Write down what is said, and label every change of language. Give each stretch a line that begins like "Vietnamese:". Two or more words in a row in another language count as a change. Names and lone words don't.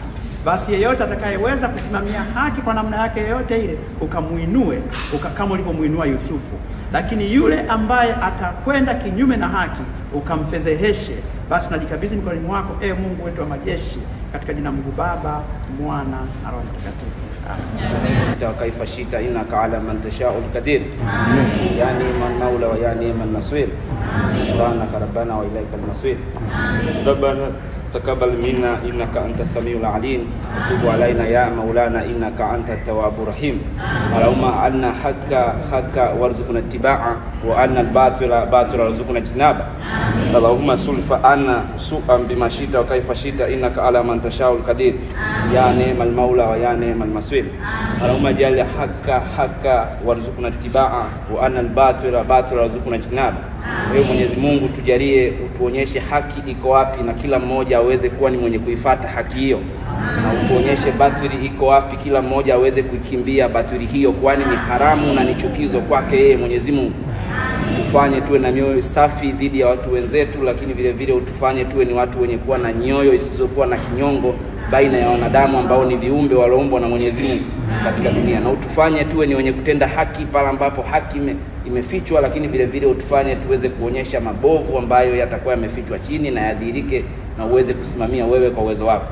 Swahili: Basi yeyote atakayeweza kusimamia haki kwa namna yake yoyote ile, ukamuinue kama ulivyomuinua Yusufu. Lakini yule ambaye atakwenda kinyume na haki, ukamfedheheshe. Basi tunajikabidhi mikononi mwako, Mungu wetu wa majeshi, katika jina Mungu Baba, Mwana na Roho Mtakatifu.
Arabic: كيف شئت إنك على من تشاء القدير يا نعم المولى ويا نعم النصير سبحانك ربنا وإليك المصير ربنا تقبل منا إنك أنت السميع العليم وتب علينا يا مولانا إنك أنت التواب الرحيم اللهم أرنا حقا وارزقنا اتباعه وأرنا الباطل باطلا وارزقنا اجتنابه اللهم صرف عنا سوءا بما شئت وكيف شئت إنك على من تشاء القدير يا نعم المولى ويا نعم المصير اللهم اجعل حقا وارزقنا اتباعه وأرنا الباطل باطلا وارزقنا اجتنابه.
Swahili: Wewe Mwenyezi Mungu tujalie, utuonyeshe haki iko wapi, na kila mmoja aweze kuwa ni mwenye kuifuata haki hiyo, na utuonyeshe batili iko wapi, kila mmoja aweze kuikimbia batili hiyo, kwani ni haramu na ni chukizo kwake yeye Mwenyezi Mungu. Tufanye tuwe na mioyo safi dhidi ya watu wenzetu, lakini vile vile utufanye tuwe ni watu wenye kuwa na nyoyo isizokuwa na kinyongo baina ya wanadamu ambao ni viumbe walioumbwa na Mwenyezi Mungu katika dunia, na utufanye tuwe ni wenye kutenda haki pale ambapo haki imefichwa, lakini vile vile utufanye tuweze kuonyesha mabovu ambayo yatakuwa yamefichwa chini na yadhihirike, na uweze kusimamia wewe kwa uwezo wako.